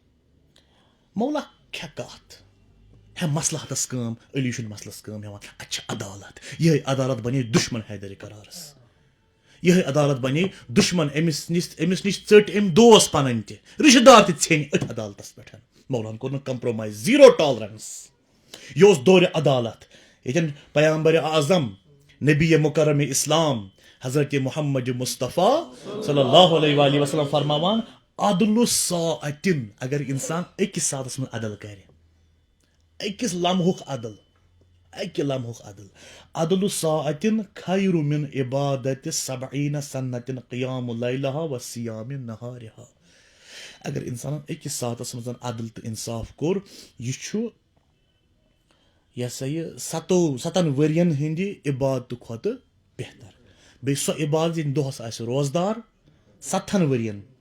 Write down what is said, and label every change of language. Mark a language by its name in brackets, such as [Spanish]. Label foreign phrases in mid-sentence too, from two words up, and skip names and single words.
[Kashmiri] مولا کھےٚ کتھ ہے مسلحتس کٲم علی چھُنہٕ مسلس کٲم ہٮ۪وان اتہِ چھِ عدالت یِہے عدالت بنے دُشمن حیدر قرارس یِہے عدالت بنے دُشمن أمِس نِش ژٔٹۍ أمۍ دوس پنٕنۍ تہِ رِشتہٕ دار تہِ ژھیٚنۍ أتھۍ عدالتس پٮ۪ٹھ مولاہن کوٚر نہٕ کمپرومایز [English] zero tolerance [Kashmiri] یہِ اوس دورِ عدالت ییٚتٮ۪ن پیامبرِ اعظم نبی مکرم اسلام حضرت محمد مصطفیٰ [Arabic] صلی اللہ علیہ وآلہ وسلم [Kashmiri] فرماوان [Arabic] عدلُ ساعتن [Kashmiri] اگر انسان أکِس ساتس منٛز عدل کرِ أکِس لمحُک عدل اکہِ لمحُک عدل [Arabic] عدلُ ساعتن خیر من عبادت سبعین سنتن قیام لیلہا و صیام نہارہا [Kashmiri] اگر انسانن أکِس ساتس منٛز عدل تہٕ انصاف کوٚر یہِ چھُ یہِ ہسا یہِ 7 ؤرین ہٕنٛدِ عبادتہٕ کھۄتہٕ بہتر بیٚیہِ سۄ عبادت ییٚلہِ دۄہس آسہِ روزدار 7 ؤرین